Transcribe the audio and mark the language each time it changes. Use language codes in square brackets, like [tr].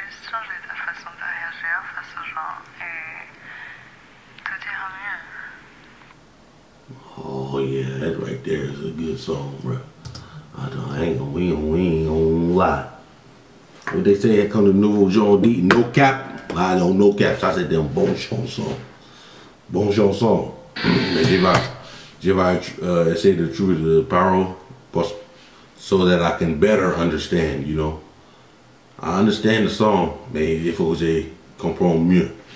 [fr] Changer ta façon de réagir face aux gens et tout ira mieux. [en] Oh yeah, that right there is a good song, bro. We ain't gonna lie. What they say, here come the nouveau John D, no cap. I don't no cap, [fr] ça c'est un bon chanson. Bon chanson. Mais je vais essayer de trouver the paroles [en] so that I can better understand, you know. I understand the song, [fr] mais il faut que je comprenne mieux.